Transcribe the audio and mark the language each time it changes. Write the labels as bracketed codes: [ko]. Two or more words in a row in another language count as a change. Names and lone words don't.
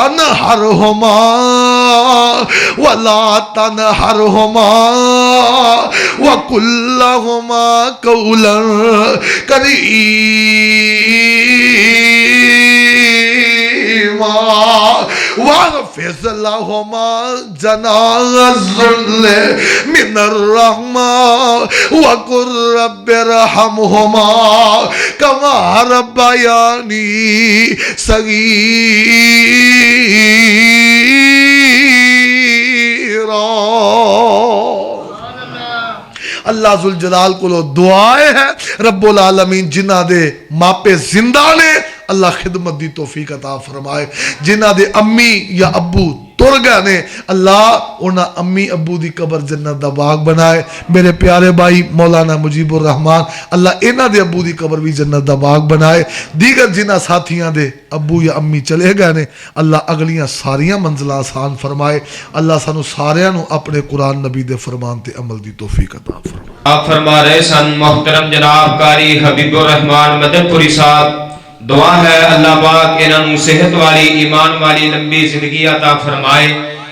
[ar] تنهرهما وقل لهما قولا كريما واغفر لهما جناح الذل من الرحمة وقل رب ارحمهما كما ربياني [pa] صغيرا اللہ ذوالجلال کو دعائے ہے رب العالمین جنہ دے ماپے زندہ نے اللہ خدمت دی توفیق عطا فرمائے جنہ دے امی یا ابو تر گئے نے اللہ انہاں امی ابو دی قبر جنت دا باغ بنائے میرے پیارے بھائی مولانا مجیب الرحمان اللہ انہاں دے ابو دی قبر بھی جنت دا باغ بنائے دیگر جنہ ساتھیاں دے ابو یا امی چلے گئے نے اللہ اگلیاں ساریاں منزلہ آسان فرمائے اللہ سانو ساریاں نو اپنے قرآن نبی دے فرمان تے عمل دی توفیق عطا فرمائے آپ فرما رہے سن محترم جناب قاری حبیب الرحمان مدد پوری صاحب دعا ہے اللہ پاک انہاں نوں صحت والی ایمان والی لمبی زندگی عطا فرمائے